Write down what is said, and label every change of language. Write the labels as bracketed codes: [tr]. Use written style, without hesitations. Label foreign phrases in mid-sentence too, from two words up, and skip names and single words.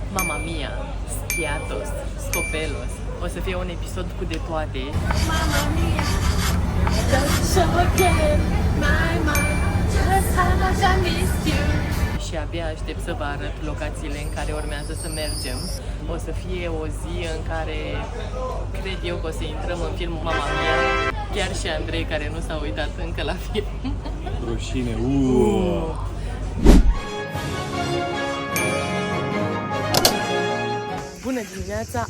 [ro] Mamma Mia, Schiatos, Scopelos. O să fie un episod cu de toate. Mamma Mia, [en] just show again, my mind, just how much I missed you. [ro] Și abia aștept să vă arăt locațiile în care urmează să mergem. O să fie o zi în care cred eu că o să intrăm în filmul Mamma Mia. Chiar și Andrei, care nu s-a uitat încă la film. Rușine, Bună dimineața!